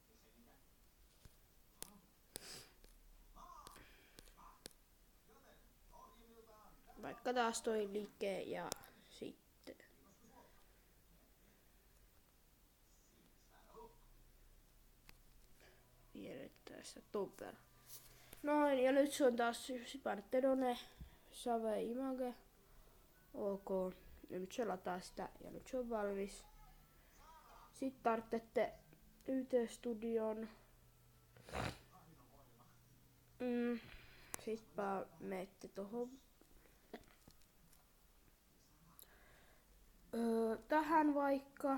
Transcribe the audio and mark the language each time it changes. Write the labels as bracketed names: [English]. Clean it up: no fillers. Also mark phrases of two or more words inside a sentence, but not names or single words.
[Finnish] Vaikka taas toi liike ja sitten piirrettää sitä topper. Noin, ja nyt se on taas painette [English] done, save image. [Finnish] Ok, ja nyt se lataa sitä ja nyt se on valmis. Sitten tarvitsette YT-studion. Sitten menette tohon tähän vaikka.